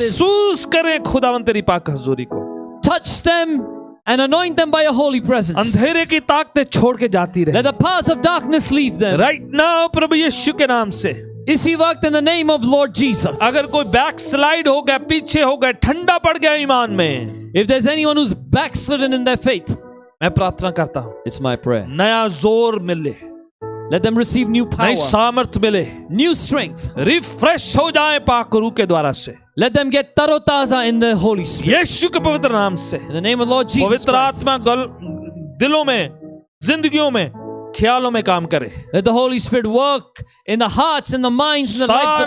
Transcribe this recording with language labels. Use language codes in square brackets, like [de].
[hi] महसूस करें खुदावन तेरी पाक हजूरी को। [en] touch them and anoint them by your holy presence. [hi] अंधेरे की ताकतें छोड़ के जाती रहे। [en] Let the powers of darkness leave them. [hi] Right now प्रभु यीशु के नाम से इसी वक्त [en] in the name of Lord Jesus. [hi] अगर कोई बैक स्लाइड हो गया, पीछे हो गया, ठंडा पड़ गया ईमान में, [en] If there's anyone who's backslidden in their faith, [hi] मैं प्रार्थना करता हूं [en] it's my prayer. [hi] नया जोर मिले, [en] Let them receive new [hi] नई [en] power, [hi] सामर्थ मिले, [en] new strength. [hi] रिफ्रेश हो जाए पाक रूह के द्वारा से, [en] Let them get tarotaza in the Holy Spirit. [hi] यीशु के पवित्र नाम से। [en] In the name of Lord Jesus [hi] पवित्र [en] Christ. [hi] आत्मा दिलों में, जिंदगियों में, ख्यालों में काम करे। [en] Let the Holy Spirit work in the hearts and the minds and the lives of